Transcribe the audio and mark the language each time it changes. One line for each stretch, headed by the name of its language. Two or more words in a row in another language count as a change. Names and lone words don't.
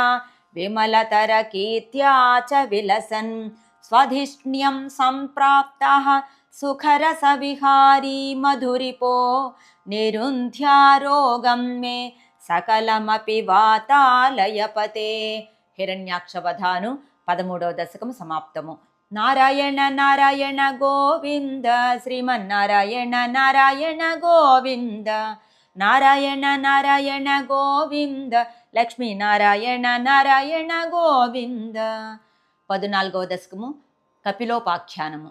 Sanskrit: विमलतरकीर्त्या च विलसन् स्वधिष्ण्यं सम्प्राप्तः सुखरसविहारी मधुरिपो निरुन्ध्यारोगं मे सकलमपि वातालयपते हिरण्याक्षवधानु
Telugu: 13వ దశకం సమాప్తము.
Sanskrit: నారాయణ నారాయణ గోవింద శ్రీమన్నారాయణ నారాయణ గోవింద నారాయణ నారాయణ గోవింద లక్ష్మీనారాయణ నారాయణ గోవింద.
Telugu: 14వ దశకము కపిలోపాఖ్యానము.